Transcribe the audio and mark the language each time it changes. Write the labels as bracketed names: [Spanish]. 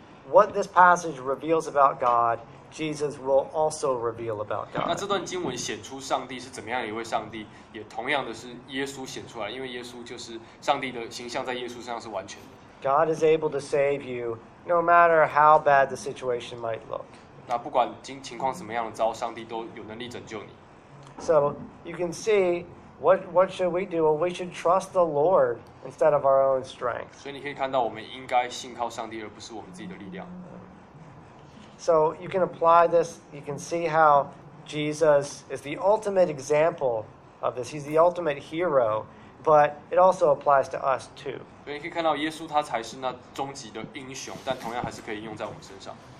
[English] What this passage reveals about God, Jesus will also reveal about God. [Chinese] 那这段经文显出上帝是怎么样一位上帝，也同样的是耶稣显出来，因为耶稣就是上帝的形象，在耶稣身上是完全的。 [English] God is able to save you, no matter how bad the situation might look. [Chinese] 那不管情况怎么样的糟，上帝都有能力拯救你。 [English] So you can see what should we do? Well, we should trust the Lord instead of our own strength. [Chinese] 所以你可以看到，我们应该信靠上帝，而不是我们自己的力量。 [English] So you can apply this. You can see how Jesus is the ultimate example of this. He's the ultimate hero. But it also applies to us too. [Chinese] 所以你可以看到，耶稣他才是那终极的英雄，但同样还是可以应用在我们身上。